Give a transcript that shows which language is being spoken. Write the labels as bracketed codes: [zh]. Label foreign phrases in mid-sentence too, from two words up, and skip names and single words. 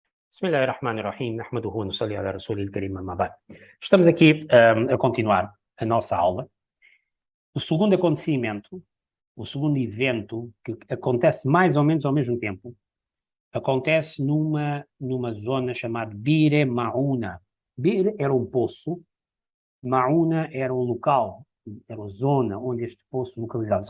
[ar] بسم الله الرحمن الرحيم، نحمده ونصلي على الرسول الكريم، أما بعد. [pt] Estamos aqui a continuar a nossa aula. O segundo acontecimento, o segundo evento que acontece mais ou menos ao mesmo tempo, acontece numa zona chamada Bir Mauna. Bir era um poço, Mauna era um local, era a zona onde este poço localizava-se.